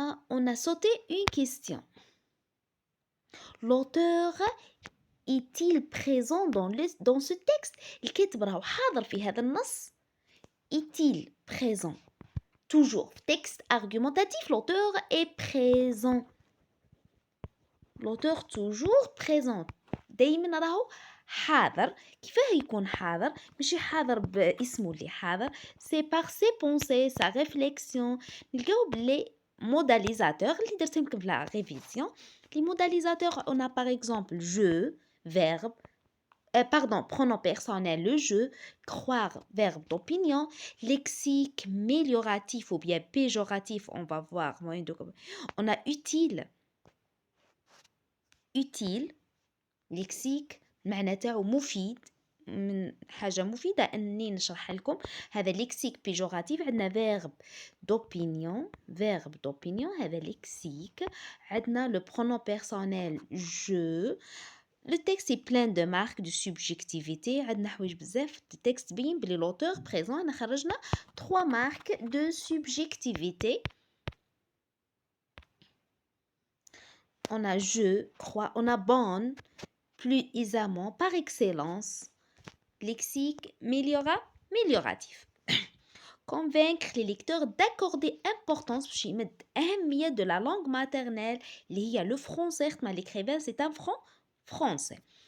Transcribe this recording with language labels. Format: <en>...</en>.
<fr>On a sauté une question. L'auteur est-il présent dans ce texte؟</fr> <ar>الكاتب راهو حاضر في هذا النص.</ar> <fr>Est-il présent? Toujours texte argumentatif, l'auteur est présent. L'auteur toujours présent.</fr> <ar>دايما راهو حاضر. كيفاه يكون حاضر؟ ماشي حاضر باسمه اللي حاضر.</ar> <fr>C'est par ses pensées, sa réflexion.</fr> <ar>نلقاو بلي modalisateur اللي درت لكم في la révision.</ar> <fr>Les modalisateurs, on a par exemple je, verbe, pronom personnel, le je, croire, verbe d'opinion, lexique, mélioratif ou bien péjoratif, on va voir.</fr> <ar>On a utile, lexique, معناته مفيد من حاجة مفيدة أني نشرح لكم.</ar> <fr>هذا lexique péjoratif. عندنا verbe d'opinion هذا lexique. عندنا le pronom personnel je. Le texte est plein de marques de subjectivité.</fr> <ar>عندنا حوايج بزاف de texte بين بلي l'auteur présent.</ar> <fr>أنا خرجنا 3 marques de subjectivité. On a je, crois, on a bonne, plus aisément par excellence. Lexique amélioratif. Convaincre les lecteurs d'accorder importance</fr> <ar>باش يمد أهمية</ar> <fr>de la langue maternelle</fr> <ar>اللي هي</ar> <fr>le français ما l'écrivain c'est un français.</fr>